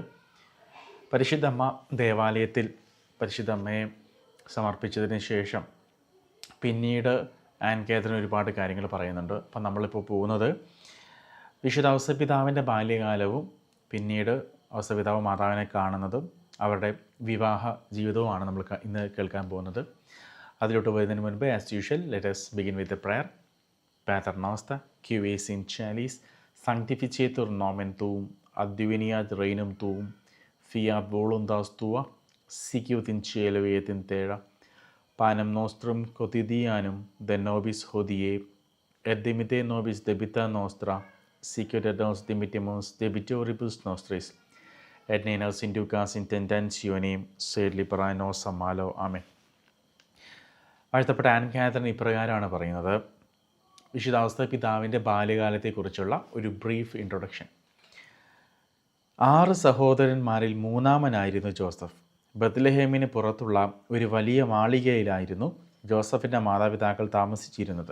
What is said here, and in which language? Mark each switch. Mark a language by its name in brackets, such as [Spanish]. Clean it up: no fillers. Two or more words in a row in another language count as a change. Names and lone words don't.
[Malayalam] പരിശുദ്ധ അമ്മ ദേവാലയത്തിൽ പരിശുദ്ധ അമ്മയെ സമർപ്പിച്ചതിന് ശേഷം പിന്നീട് ആൻ കാതറിൻ ഒരുപാട് കാര്യങ്ങൾ പറയുന്നുണ്ട്. അപ്പം നമ്മളിപ്പോൾ പോകുന്നത് വിശുദ്ധ ഔസപിതാവിൻ്റെ ബാല്യകാലവും പിന്നീട് ഔസപിതാവ് മാതാവിനെ കാണുന്നതും അവരുടെ വിവാഹ ജീവിതവുമാണ് നമ്മൾ ഇന്ന് കേൾക്കാൻ പോകുന്നത്. അതിലോട്ട് വരുന്നതിന് മുൻപ് [English] as usual let us begin with the prayer. [Latin] Pater noster, qui es in caelis, sanctificetur nomen tuum, adveniat regnum tuum, fiat voluntas tua, sicut in cielo et in terra. Panem nostrum quotidianum de nobis hodie, et dimitte nobis debita nostra, sicut et nos dimittimus debitoribus nostris, et ne nos inducas in tentationem, sed libera nos a malo. [Malayalam] ആമേൻ. വാഴ്ത്തപ്പെട്ട ആൻ കാതറിൻ ഇപ്രകാരമാണ് പറയുന്നത്. വിശുദ്ധ ഔസപിതാവിൻ്റെ ബാല്യകാലത്തെക്കുറിച്ചുള്ള ഒരു [English] brief introduction. [Malayalam] 6 സഹോദരന്മാരിൽ മൂന്നാമനായിരുന്നു ജോസഫ്. ബത്ലഹേമിന് പുറത്തുള്ള ഒരു വലിയ മാളികയിലായിരുന്നു ജോസഫിൻ്റെ മാതാപിതാക്കൾ താമസിച്ചിരുന്നത്.